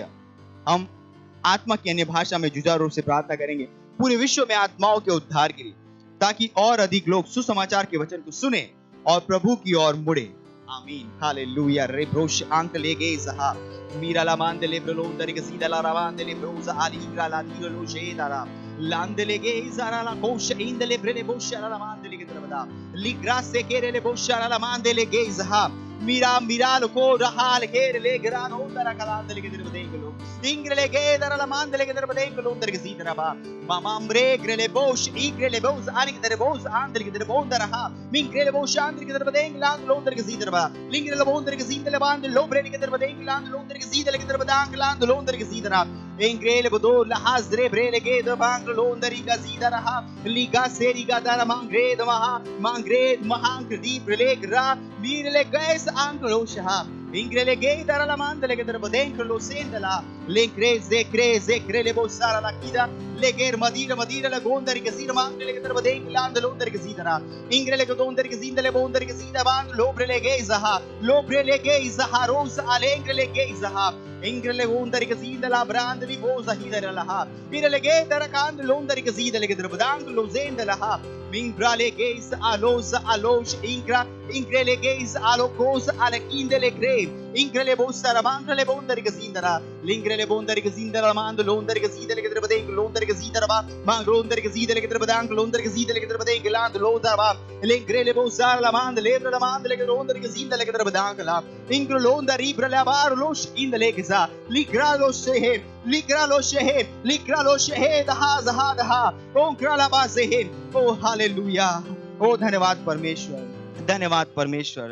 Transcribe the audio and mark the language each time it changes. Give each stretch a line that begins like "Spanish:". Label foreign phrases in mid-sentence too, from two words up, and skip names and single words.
Hindi: हम आत्मा की अन्य भाषा में जुझारू रूप से प्रार्थना करेंगे पूरे विश्व में आत्माओं के उद्धार के लिए, ताकि और अधिक लोग सुसमाचार के वचन को सुने और प्रभु की ओर मुड़े। आमीन, हालेलुया। रे ब्रोश अंक ले गए सहा मीरा ला मान दे ब्रो दर के सीधा ला रावान दे ब्रोज आली ग्रा ला तीरो लो शेदारा लांदले गे जरा ला कोश इंदले ब्रेले बोशरा ला मान दे के तरबदा लिग्रा से केरे बोशरा ला मान दे गे जहा मीरा मीराल को रहाल घेर ले ग्रानो दरा कला दे के तरबदे लो इंग्रले गे दरा ला मान दे के तरबदे लो दर के सीधा बा मामा म्रे ग्रेले बोश इग्रेले बोज आली के तरबोज आंदर के तरबोन दरा मिंग्रेले बोश आंदर के तरबदे लांग लो दर के सीधा बा लिंग्रेले बोन दर के सीधा बांध लो ब्रेले के तरबदे लांग लो दर के सीधा के तरबदांग लांग लो दर के सीधा इंग्रेले बदो लहाजरे ब्रेले के दबांग लो दर का सीधा रहा लिगा सेरी का दरा मांग्रेद महांग दीप ले ग्रा मीरले गैस आंकलो शहा इंग्रेले गे दरा ला मांदले के तरबदेंग लो सेंदला ले क्रेले बो सारा ला कीदा ले गेर मदीर ला गोंदर के सीर मांगले के तरबदेंग लांद लो दर के सीधा इंग्रेले के दोंदर के सींदले बोंदर के सीधा बांध लो ब्रेले गे जहा रोज आले इंग्रेले गे जहा इंग्रेले गोंदर के सींदला ब्रांद भी बो जहीदर लहा इरले गे दरा कांद लोंदर के सीधले के तरबदांग लो जेंदला Mingrale geis alos alos ingra ingrele geis alokos alakindele gre ingrele bosara mangrele bondari gazindara lingrele bondari gazindara mand londari gazidele gedre bade londari gazidara ba mangrondari gazidele gedre badang londari gazidele gedre bade land lodara ba lingrele bosara la mand lebre la mand le londari gazindele gedre badang la ingro londari brala bar los indele geza ligralo shehe ligralo shehe daha ongrala ba shehe ओ हालेलुया ओ धन्यवाद परमेश्वर धन्यवाद परमेश्वर।